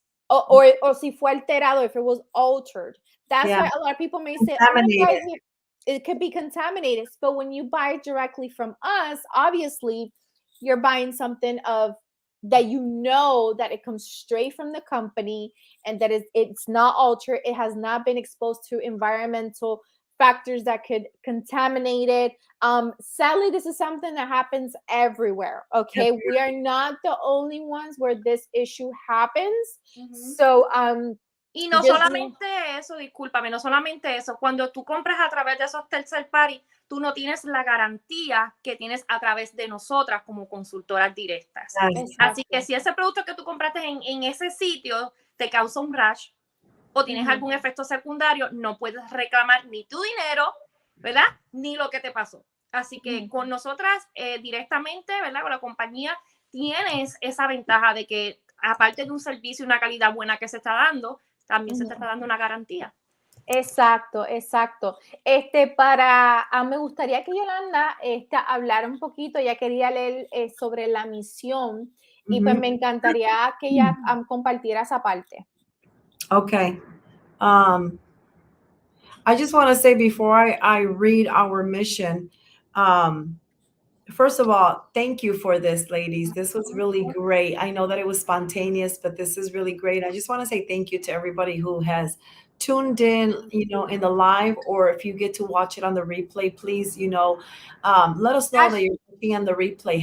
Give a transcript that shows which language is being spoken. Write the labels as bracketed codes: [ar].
[en] Or [es] si fue alterado, [en] if it was altered. That's why a lot of people may say, it could be contaminated. But when you buy it directly from us, obviously you're buying something that you know that it comes straight from the company and that it's not altered. It has not been exposed to environmental factors that could contaminate it. Sadly, this is something that happens everywhere. Okay, we are not the only ones where this issue happens. So, [es] y no solamente eso, discúlpame, no solamente eso. Cuando tú compras a través de esos tercer party, tú no tienes la garantía que tienes a través de nosotras como consultoras directas. Así que si ese producto que tú compraste en ese sitio te causa un rash, o tienes algún efecto secundario, no puedes reclamar ni tu dinero, ¿verdad? Ni lo que te pasó. Así que con nosotras directamente, ¿verdad? Con la compañía, tienes esa ventaja de que aparte de un servicio y una calidad buena que se está dando, también se te está dando una garantía. Exacto. Me gustaría que Yolanda hablara un poquito, ya quería leer sobre la misión y pues me encantaría que ella compartiera esa parte. [en] Okay. I just want to say before I read our mission, first of all, thank you for this, ladies. This was really great. I know that it was spontaneous, but this is really great. I just want to say thank you to everybody who has tuned in, in the live, or if you get to watch it on the replay, please, let us know that you're looking on the replay.